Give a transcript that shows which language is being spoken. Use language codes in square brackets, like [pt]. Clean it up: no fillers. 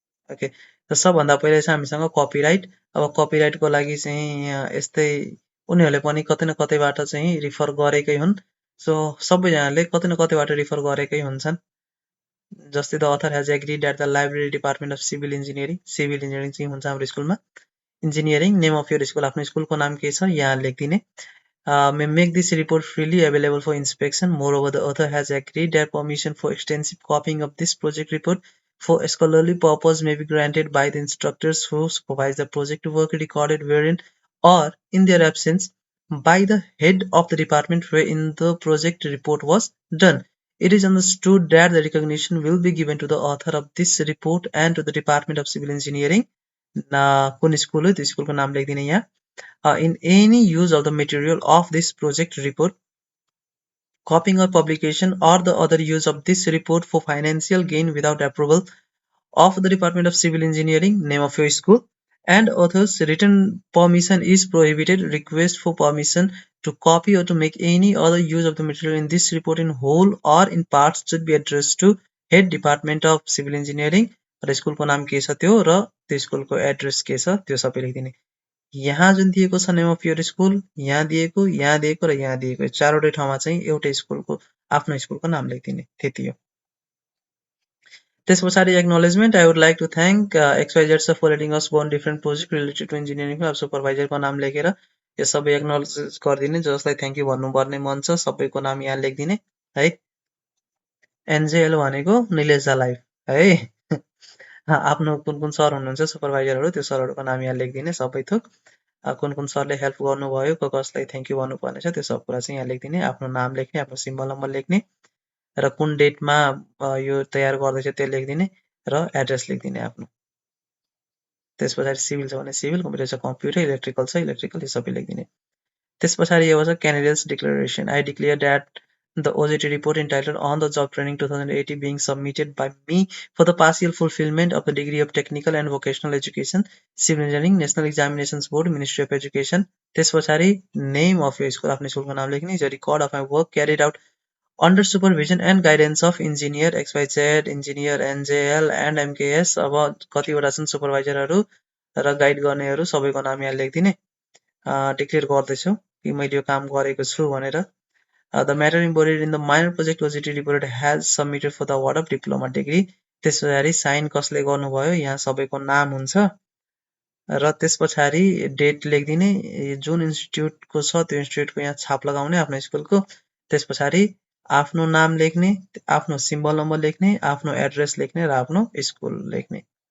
[ne] Okay त सबभन्दा पहिले चाहिँ हामीसँग कपिराइट अब कपिराइटको लागि चाहिँ यस्तै उनीहरूले पनि कतै न कतैबाट चाहिँ रिफर गरेकै हुन् सो सबैजनाले कतै न कतैबाट रिफर गरेकै हुन्छन् जस्तै [en] the author has agreed at the library department of civil engineering [ne] चाहिँ हुन्छ हाम्रो स्कुलमा engineering name of your school आफ्नो स्कुलको नाम के छ यहाँ लेखिदिने [en] may make this report freely available for inspection. Moreover, the author has agreed their permission for extensive copying of this project report for scholarly purpose may be granted by the instructors who supervise the project work recorded wherein or in their absence by the head of the department wherein the project report was done. It is understood that the recognition will be given to the author of this report and to the Department of Civil Engineering. [ne] कुन school हो त्यो स्कुलको नाम लेखिदिने यहाँ [en] in any use of the material of this project report, copying or publication or the other use of this report for financial gain without approval of the Department of Civil Engineering, name of your school, and author's written permission is prohibited. Request for permission to copy or to make any other use of the material in this report in whole or in parts should be addressed to head Department of Civil Engineering. [ne] र स्कुलको नाम के छ त्यो र त्यो स्कुलको address के छ त्यो सबै लेखिदिने। यहाँ जुन दिएको छ नेम अफ योर स्कुल, यहाँ दिएको र यहाँ दिएको, चारवटै ठाउँमा चाहिँ एउटै स्कुलको आफ्नो स्कुलको नाम लेखिदिने, त्यति हो। त्यस पछाडि [en] Acknowledgement, I would like to thank XYZ sir for letting us go on different project related to engineering. [ne] अब सुपरभाइजरको नाम लेखेर यो सबै एक्नोलेज गरिदिने, जसलाई थ्याङ्क यू भन्नुपर्ने मन छ सबैको नाम यहाँ लेखिदिने है। एनजेएल भनेको निलेश लाइफ है। आफ्नो कुन कुन सर हुनुहुन्छ सुपरभाइजरहरू त्यो सरहरूको नाम यहाँ लेखिदिने सबै थोक। कुन कुन सरले हेल्प गर्नुभयो, कसलाई थ्याङ्क यू भन्नुपर्ने छ त्यो सब कुरा चाहिँ यहाँ लेखिदिने, आफ्नो नाम लेख्ने, आफ्नो सिम्बल नम्बर लेख्ने र कुन डेटमा यो तयार गर्दैछ त्यो लेखिदिने र एड्रेस लेखिदिने आफ्नो। त्यस पछाडि सिभिल छ भने सिभिल, कम्प्युटर छ कम्प्युटर, इलेक्ट्रिकल छ इलेक्ट्रिकल, यो सबै लेखिदिने। त्यस पछाडि यो छ candidates declaration. [en] I declare that the OJT report entitled On the Job Training 2080 being submitted by me for the partial fulfillment of the degree of Technical and Vocational Education, Civil Engineering, National Examinations Board, Ministry of Education. [ne] त्यस पछाडि [en] name of यो school, [ne] आफ्नो स्कुलको नाम लेख्ने, [en] Is a record of my work carried out under supervision and guidance of engineer XYZ, engineer NJL and MKS। [ne] अब कतिवटा छन् सुपरभाइजरहरू र गाइड गर्नेहरू सबैको नाम यहाँ लेखिदिने, डिक्लेयर गर्दैछु कि मैले यो काम गरेको छु भनेर। [en] The matter embodied in the minor project OJT report has submitted for the award of diploma degree। [ne] त्यस पछाडि साइन कसले गर्नुभयो यहाँ सबैको नाम हुन्छ र त्यस पछाडि डेट लेखिदिने, जुन इन्स्टिट्युटको छ त्यो इन्स्टिट्युटको यहाँ छाप लगाउने आफ्नो स्कुलको। त्यस पछाडि आफ्नो नाम लेख्ने, आफ्नो सिम्बल नम्बर लेख्ने, आफ्नो एड्रेस लेख्ने र आफ्नो स्कुल लेख्ने।